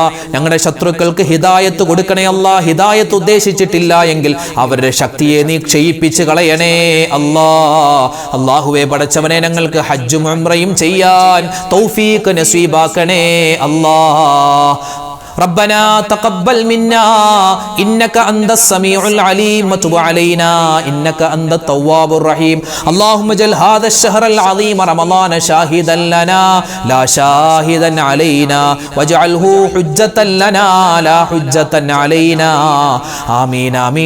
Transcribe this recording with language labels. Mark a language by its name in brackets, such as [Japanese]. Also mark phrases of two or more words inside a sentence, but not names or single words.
[Malayalam] ഞങ്ങളുടെ ശത്രുക്കൾക്ക് ഹിദായത്ത് കൊടുക്കണേ അല്ലാ. ഹിദായത്ത് ഉദ്ദേശിച്ചിട്ടില്ല എങ്കിൽ അവരുടെ ശക്തിയെ നീ ക്ഷയിപ്പിച്ച് കളയണേ അല്ലാ. അല്ലാഹുവേ പടച്ചവനെ, ഞങ്ങൾക്ക് ഹജ്ജും ഉംറയും ചെയ്യാൻ തൗഫീഖ് നസീബാക്കണേ അല്ലാ. [Arabic] ربنا تقبل منا إنك أنت السميع العليم وتب علينا إنك أنت التواب الرحيم اللهم اجعل هذا الشهر العظيم رمضان شاهدا لنا لا شاهدا علينا واجعله حجة لنا لا حجة علينا آمين آمين